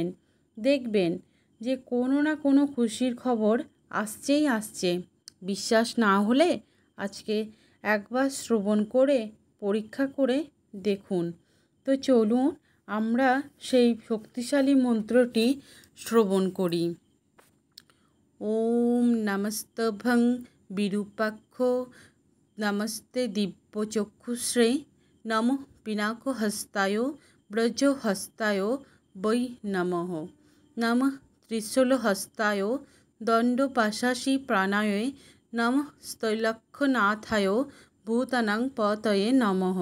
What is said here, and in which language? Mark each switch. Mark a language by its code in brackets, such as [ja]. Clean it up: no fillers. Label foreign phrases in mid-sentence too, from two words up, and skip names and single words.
[bn] দেখবেন যে কোনো না কোনো খুশির খবর আসছেই আসছে। বিশ্বাস না হলে আজকে একবার শ্রবণ করে পরীক্ষা করে দেখুন। তো চলুন আমরা সেই শক্তিশালী মন্ত্রটি শ্রবণ করি। [sa] ওম নমস্তভং বিরূপাক্ষ নমস্তে দিব্যচক্ষুশ্রে নমঃ পিনাকহস্তায় ব্রজহস্তায় বৈ নমঃ। নমঃ ত্রিশূলহস্তায় দণ্ডপাশাসি প্রাণায় নমঃ স্তৈলক্ষ্যনাথায় ভূতানাং পতয়ে নমঃ।